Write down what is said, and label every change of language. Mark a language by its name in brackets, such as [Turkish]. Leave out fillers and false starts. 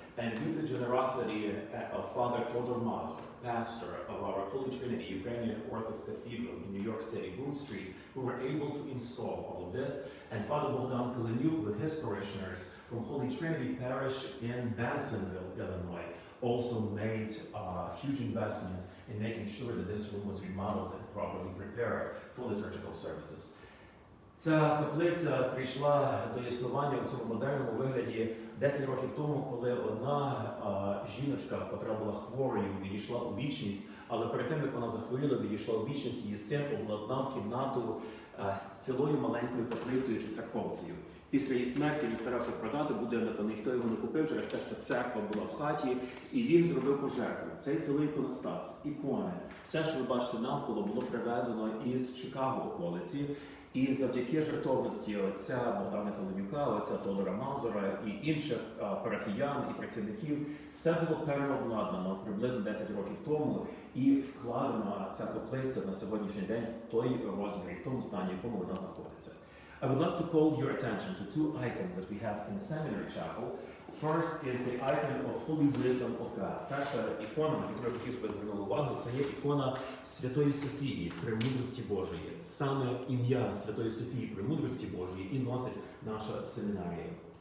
[English] And due to the generosity of Father Todor Mazur, pastor of our Holy Trinity Ukrainian Orthodox Cathedral in New York City, Boone Street, we were able to install all of this. And Father Bogdan Kaleniuk with his parishioners from Holy Trinity Parish in Bansonville, Illinois, also made a huge investment in making sure that this room was remodeled and properly prepared for liturgical services. [Ukrainian] Ця каплиця прийшла до існування у цьому модерному вигляді 10 років тому, коли одна жіночка, яка була хворою, відійшла у вічність, але перед тим, як вона захворіла, відійшла у вічність, її син обладнав кімнату з цілою маленькою каплицею чи церковцею. Після її смерті він старався продати будинок, але ніхто його не купив через те, що церква була в хаті, і він зробив пожертву. Цей цілий іконостас, ікони, все, що ви бачите навколо, було привезено із Чикаго околиці. І завдяки жертовності отця Богдана Каленюка, отця Тодора Мазура і інших парафіян і працівників, все було переобладнано приблизно 10 років тому і вкладена ця каплиця на сьогоднішній день в той розмірі, в тому стані, в якому вона знаходиться. [English] I would love to call your attention to two icons that we have in the seminary chapel. First is the icon of Holy Wisdom of God. [Ukrainian] Перша ікона, на яку я хотів, щоб ви звернули увагу, це є ікона Святої Софії, Премудрості Божої. Саме ім'я Святої Софії, Премудрості Божої і носить наша семінарія.